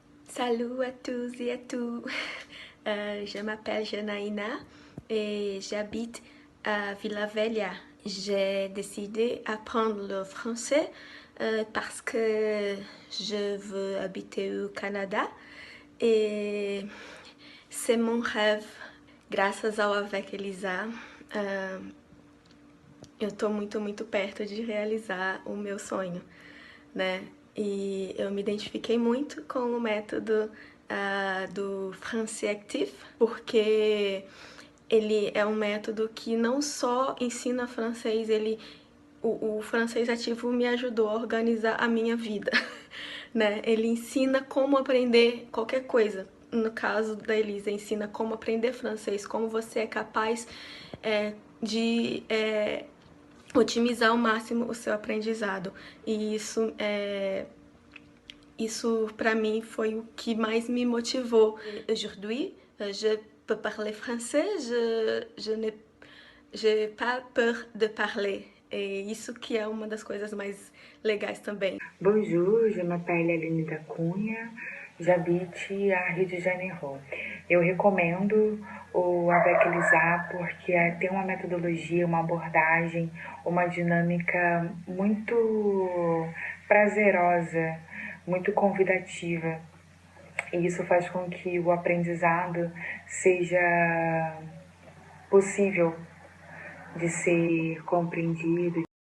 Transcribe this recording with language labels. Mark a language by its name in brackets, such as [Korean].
[French] Salut à tous et à tous, je m'appelle Janaína et j'habite à Vila Velha j'ai décidé d'apprendre le français parce que je veux habiter au Canada et c'est mon rêve. [Portuguese] Graças ao Avec Elisa, eu tô muito perto de realizar o meu sonho, né? E eu me identifiquei muito com o método do Français Actif, porque ele é um método que não só ensina francês, o francês ativo me ajudou a organizar a minha vida, né? Ele ensina como aprender qualquer coisa. No caso da Elisa, ensina como aprender francês, como você é capaz de otimizar ao máximo o seu aprendizado. E isso para mim foi o que mais me motivou. [French] Aujourd'hui, je peux parler français, je n'ai pas peur de parler. [Portuguese] E isso que é uma das coisas mais legais também. [French] Bonjour, je m'appelle Aline da Cunha, j'habite à Rio de Janeiro. [Portuguese] Eu recomendo o Avec Elisa porque tem uma metodologia, uma abordagem, uma dinâmica muito prazerosa, muito convidativa. E isso faz com que o aprendizado seja possível de ser compreendido.